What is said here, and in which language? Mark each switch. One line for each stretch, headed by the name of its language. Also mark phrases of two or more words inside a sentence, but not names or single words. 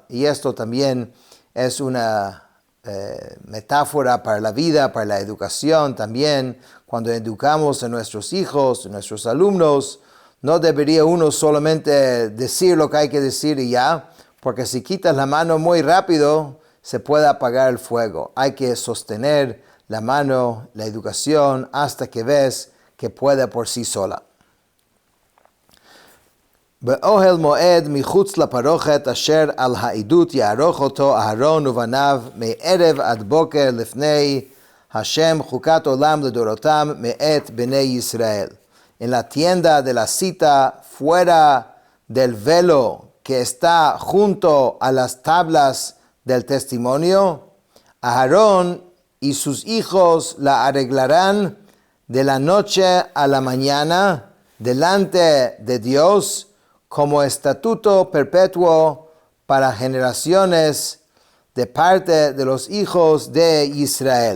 Spanish: Y esto también es una metáfora para la vida, para la educación también, cuando educamos a nuestros hijos, a nuestros alumnos, no debería uno solamente decir lo que hay que decir y ya, porque si quitas la mano muy rápido, se puede apagar el fuego. Hay que sostener la mano, la educación, hasta que ves que puede por sí sola.
Hebrew: באוהל מועד מחוץ לפרוכת אשר על העדות יערוך אותו אהרון ובניו מערב עד בוקר לפני השם חוקת עולם לדורותם מאת בני ישראל.
Spanish: En la tienda de la cita fuera del velo que está junto a las tablas del testimonio, Aarón y sus hijos la arreglarán de la noche a la mañana delante de Dios como estatuto perpetuo para generaciones de parte de los hijos de Israel.